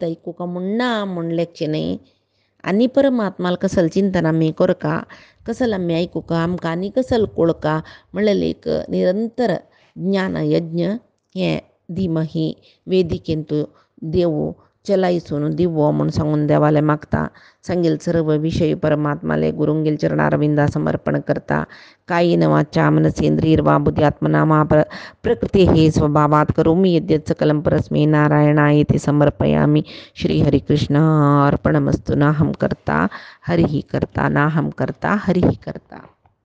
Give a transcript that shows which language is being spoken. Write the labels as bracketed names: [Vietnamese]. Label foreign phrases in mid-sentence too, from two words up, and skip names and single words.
[Konkani] आयकुका म्हूण ना म्हूण लेखचें न्ही आनी परमात्माल कसल चिंतन आमी करका कसल आमी आयकुका आमकां आनी कसल कळका म्हणल्यार एक निरंतर ज्ञान यज्ञ हें दिमही वेदिकेंतू देवू चलायसून दिवो म्हूण सांगून देवाले मागता सांगेल सर्व विषय परमात्माले गुरुंगेल चरणारविंदा समर्पण करता [Sanskrit] कायेन वाचा मनसेंद्रियर्वा बुद्ध्यात्मना मा प्रकृतेः स्वभावात् करोमि यद्यत् सकलं परस्मै नारायणायेति समर्पयामि श्रीहरिकृष्णार्पणमस्तु नाहं कर्ता हरिः कर्ता नाहं कर्ता हरिः कर्ता।